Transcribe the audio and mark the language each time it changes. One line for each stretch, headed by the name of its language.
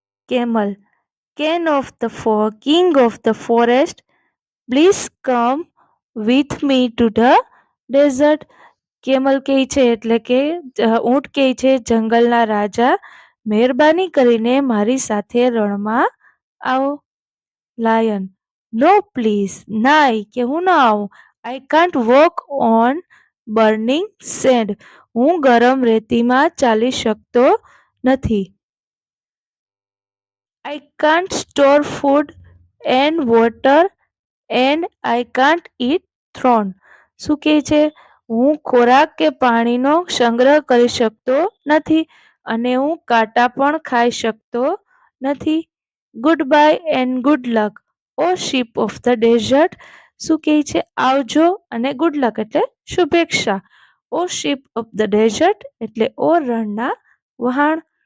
English: Camel, king of the forest, please come with me to the desert.
Gujarati: Camel કહે છે એટલે કે ઊંટ કહે છે જંગલના રાજા, મહેરબાની કરીને મારી સાથે રણમાં આવો.
English: Lion, no please.
Gujarati: ના, કે હું ના આવું.
English: I can't walk on burning sand.
Gujarati: હું ગરમ રેતીમાં ચાલી શકતો નથી.
English: I can't store food and water and I can't eat thorn.
Gujarati: શું કહે છે? હું ખોરાક કે પાણીનો સંગ્રહ કરી શકતો નથી અને હું કાંટા પણ ખાઈ શકતો નથી.
English: Goodbye and good luck o ship of the desert.
Gujarati: શું કહે છે? આવજો અને ગુડ લક એટલે શુભેચ્છા.
English: o ship of the desert
Gujarati: એટલે ઓ રણના વહાણ.